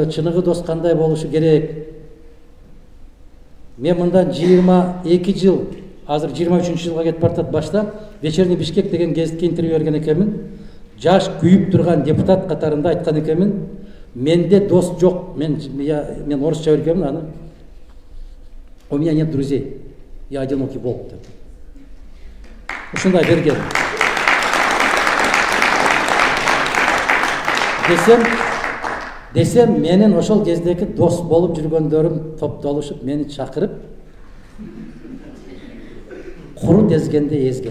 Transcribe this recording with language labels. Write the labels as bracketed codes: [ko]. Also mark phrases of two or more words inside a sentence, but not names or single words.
[ky] Чыныгы дос кандай болушу керек? Мен мындан 22 жыл, азыр 23 жылга кетип бартат башта Вечерний Бишкек деген гезитке интервью берген экенмин. Жаш күйүп турган депутат катарында айткан экенмин. Менде дос жок. Мен орусча беркемин аны. [ru] У меня нет друзей. Я одинокий волк. [ky] Ушундай берген. Десем, менин ошол кездеки дос болуп жүргөндөрүм топтолушуп мени чакырып, куру дезгенде эзген.